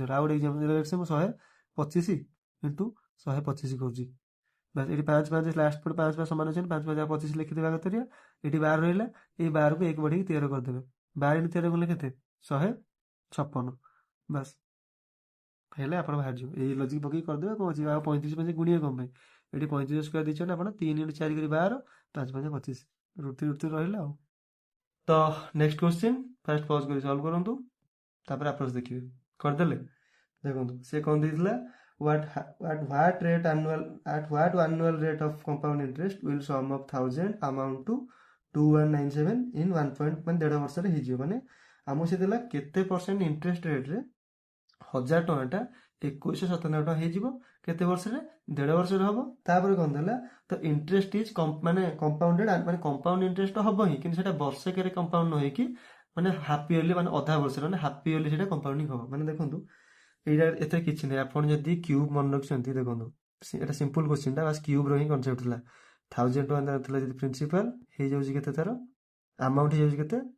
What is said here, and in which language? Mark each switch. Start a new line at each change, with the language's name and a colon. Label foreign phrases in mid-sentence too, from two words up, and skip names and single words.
Odia: ଆଉ ଗୋଟେ ଏକ୍ଜାମ୍ପଲ୍ ମୁଁ 125 × 125 କରୁଛି ବାସ୍ ଏଠି 5 5 ଲାଷ୍ଟ ପଟେ 5 5 ସମାନ ଅଛନ୍ତି 5 5 25 ଲେଖିଦେବା କଥା ଏଠି 12 ରହିଲା ଏଇ 12କୁ 1 ବଢ଼େଇକି 13 କରିଦେବେ 12 × 13 କଲେ କେତେ 156 ବାସ୍ ହେଲେ ଆପଣ ବାହାରିଯିବ ଏଇ ଲଜିକ୍ ପକେଇକି କରିଦେବେ କ'ଣ ଅଛି ଆଉ 35 ପଛେ ଗୁଣିବେ କ'ଣ ପାଇଁ ଏଠି 35 ସ୍କୋୟାର ଦେଇଛନ୍ତି ଆପଣ 3 × 4 କରି 12 5 5 25 √3 ରହିଲା ଆଉ। ତ
English: next question fast pause
Odia: କରି ସଲ୍ଭ କରନ୍ତୁ ତାପରେ ଆପ୍ରୋଚ୍ ଦେଖିବେ କରିଦେଲେ ଦେଖନ୍ତୁ ସେ କ'ଣ ଦେଇଥିଲା
English: what annual rate of compound interest will sum of 1000 amount to 2197 in 1 point
Odia: ମାନେ 1.5 ବର୍ଷରେ ହେଇଯିବ ମାନେ ଆମକୁ ସେ ଦେଲା କେତେ
English: percent interest
Odia: ରେଟ୍ରେ 1000 ଟଙ୍କାଟା 2197 ଟଙ୍କା ହେଇଯିବ କେତେ ବର୍ଷରେ 1.5 ବର୍ଷରେ ହେବ ତାପରେ କ'ଣ ଦେଲା ତ
English: interest is
Odia: ମାନେ କମ୍ପାଉଣ୍ଡେଡ୍ ମାନେ
English: compound interest
Odia: ହେବ ହିଁ କିନ୍ତୁ ସେଇଟା ବର୍ଷକରେ କମ୍ପାଉଣ୍ଡ ନ ହେଇକି ମାନେ
English: half yearly
Odia: ମାନେ ଅଧା ବର୍ଷରେ ମାନେ
English: half yearly
Odia: ସେଇଟା କମ୍ପାଉଣ୍ଡିଂ ହେବ ମାନେ ଦେଖନ୍ତୁ ଏଇଟା ଏତେ କିଛି ନାହିଁ ଆପଣ ଯଦି କ୍ୟୁବ୍ ମନେ ରଖିଛନ୍ତି ଦେଖନ୍ତୁ ଏଇଟା
English: simple question
Odia: ବାସ୍ କ୍ୟୁବ୍ର ହିଁ କନସେପ୍ଟ ଥିଲା 1000 ଟଙ୍କା ଥିଲା ଯଦି ପ୍ରିନ୍ସିପାଲ୍ ହେଇଯାଉଛି କେତେ ତାର ଆମାଉଣ୍ଟ ହେଇଯାଉଛି କେତେ